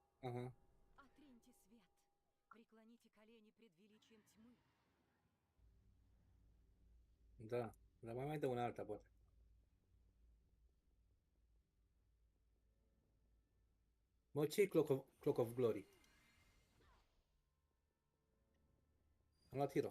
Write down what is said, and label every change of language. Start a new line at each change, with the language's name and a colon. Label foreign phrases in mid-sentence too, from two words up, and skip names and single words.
Russian: Aha. Отриньте свет. Преклоните колени пред величием тьмы.
Romanian: Da. Dar mai dă una alta, poate. Mă, ce-i Clock of Glory? Am luat hero.